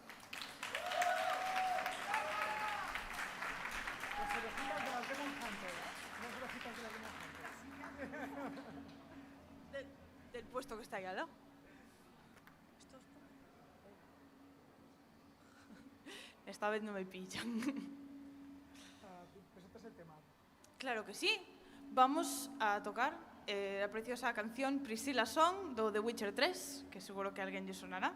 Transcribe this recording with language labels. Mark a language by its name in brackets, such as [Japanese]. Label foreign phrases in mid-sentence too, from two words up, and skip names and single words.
[Spanish] Del puesto que está ahí al lado. Esta vez no me pillan. ¿Presentas el tema? Claro que sí. Vamos a tocar la preciosa canción Priscilla Song do The Witcher 3, [Galician] que seguro que a alguén lle sonará.